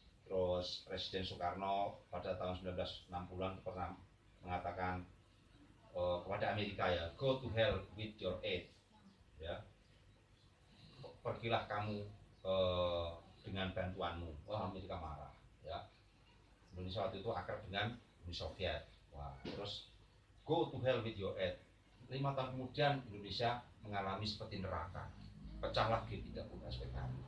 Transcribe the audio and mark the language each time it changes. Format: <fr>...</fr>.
<id>Terus Presiden Soekarno pada tahun 1960-an pernah mengatakan kepada Amerika ya,</id> <en>go to hell with your aid,</en> <id>ya, pergilah kamu dengan bantuanmu. Wah, Amerika marah, ya. Indonesia waktu itu akrab dengan Uni Soviet. Wah, terus</id> <en>go to hell with your aid.</en> <id>5 tahun kemudian Indonesia mengalami seperti neraka, pecah lagi, tidak punya SPKM.</id>